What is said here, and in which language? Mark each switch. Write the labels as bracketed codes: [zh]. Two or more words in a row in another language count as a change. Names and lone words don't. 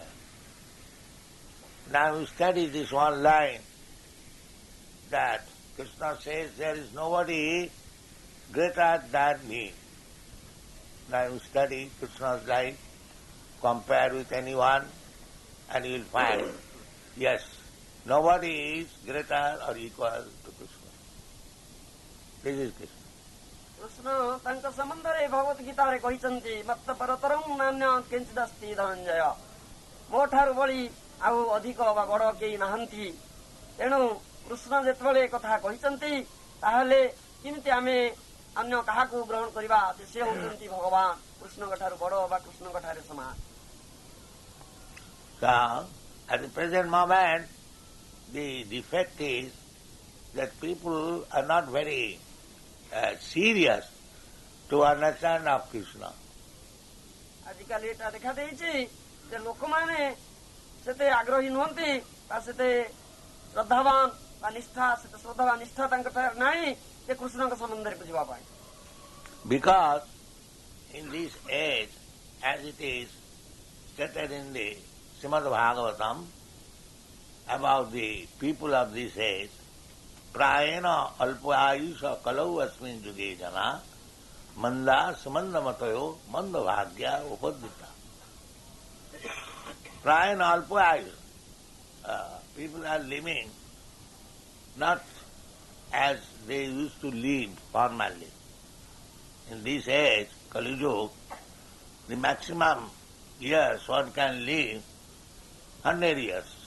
[en] Now we study this one line that Krishna says there is nobody greater than me. Now you study Krishna's life, compare with anyone, and you will find, yes, nobody is greater or equal to Krishna. This is Krishna. [or] କୃଷ୍ଣ ତାଙ୍କ ସମ୍ବନ୍ଧରେ ଭଗବତ ଗୀତାରେ କହିଛନ୍ତି, [sa] मत्त परतरं नान्य किञ्चिदस्ति धनञ्जय। [or] ମୋ ଠାରୁ ବଳି ଆଉ ଅଧିକ ବା ବଡ଼ କେହି ନାହାନ୍ତି। ତେଣୁ କୃଷ୍ଣ ଯେତେବେଳେ କଥା କହିଛନ୍ତି, ତାହେଲେ କେମିତି ଆମେ ଅନ୍ୟ କାହାକୁ ଗ୍ରହଣ କରିବା? ସେ ହେଉଛନ୍ତି ଭଗବାନ, କୃଷ୍ଣଙ୍କ ଠାରୁ ବଡ଼ ବା କୃଷ୍ଣଙ୍କ ଠାରେ ସମାନ। [en] So, at the present moment, the defect is that people are not very serious to understand of Krishna. [or] ଆଜିକାଲି ଏଟା ଦେଖାଦେଇଛି ଯେ ଲୋକମାନେ ସେତେ ଆଗ୍ରହୀ ନୁହନ୍ତି ବା ସେତେ ଶ୍ରଦ୍ଧାବାନ ବା ନିଷ୍ଠା ସେତେ ଶ୍ରଦ୍ଧା ବା ନିଷ୍ଠା ତାଙ୍କଠାରେ ନାହିଁ ଯେ କୃଷ୍ଣଙ୍କ ସମ୍ବନ୍ଧରେ ବୁଝିବା ପାଇଁ। [en] Because in this age, as it is stated in the Srimad Bhagavatam about the people of this age, [sa] प्रायेण अल्पायुष कलौ अस्मिन् युगे जना मन्द सुमन्द मतयो मन्द भाग्य उपदिता. प्रायेण अल्पायुष. [en] People are living not as they used to live formerly. In this age, Kali Yuga, the maximum years one can live 100 years.